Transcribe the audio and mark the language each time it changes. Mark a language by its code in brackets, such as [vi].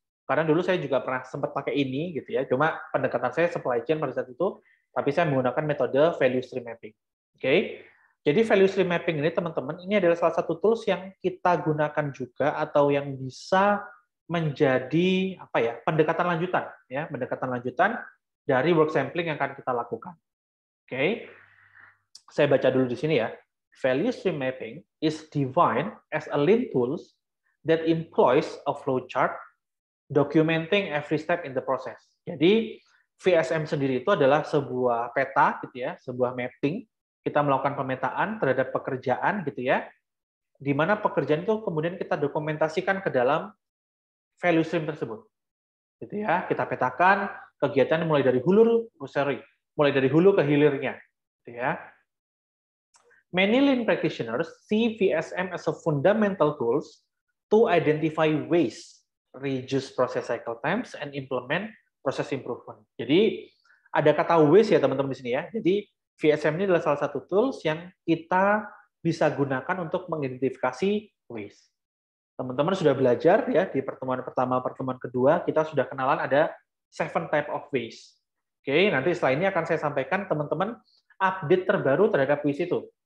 [id] Karena dulu saya juga pernah sempat pakai ini gitu ya. Cuma pendekatan saya supply chain pada saat itu, tapi saya menggunakan metode value stream mapping. Oke. Jadi value stream mapping ini teman-teman, ini adalah salah satu tools yang kita gunakan juga atau yang bisa menjadi pendekatan lanjutan ya, pendekatan lanjutan dari work sampling yang akan kita lakukan. Oke. Saya baca dulu di sini ya. [en] Value stream mapping is defined as a lean tools that employs a flowchart documenting every step in the process. [id] Jadi VSM sendiri itu adalah sebuah peta gitu ya, sebuah mapping. Kita melakukan pemetaan terhadap pekerjaan gitu ya, di mana pekerjaan itu kemudian kita dokumentasikan ke dalam value stream tersebut. Gitu ya, kita petakan kegiatan mulai dari hulu ke hilirnya, gitu ya. [en] Many lean practitioners see VSM as a fundamental tools to identify ways, reduce process cycle times, and implement process improvement. [id] Jadi ada kata ways ya teman-teman di sini ya. Jadi VSM ini adalah salah satu tools yang kita bisa gunakan untuk mengidentifikasi ways. Teman-teman sudah belajar ya di pertemuan pertama, pertemuan kedua, kita sudah kenalan ada 7 type of ways. Oke, nanti setelah ini akan saya sampaikan teman-teman update terbaru terhadap ways itu.